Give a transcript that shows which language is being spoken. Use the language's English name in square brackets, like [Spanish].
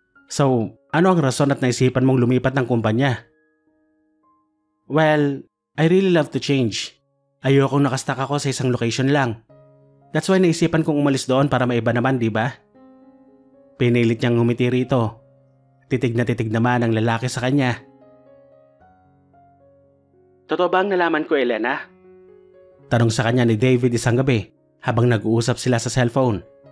[Filipino] So, ano ang rason at naisipan mong lumipat ng kumpanya? [English] Well, I really love to change. [Filipino] Ayokong nakastuck ako sa isang location lang. [English] That's why [Filipino] naisipan kong umalis doon para maiba naman, di ba? Pinilit niyang ngumiti rito. Titig na titig naman ang lalaki sa kanya. Totoo ba ang nalaman ko, Elena? Tanong sa kanya ni David isang gabi habang nag-uusap sila sa cellphone.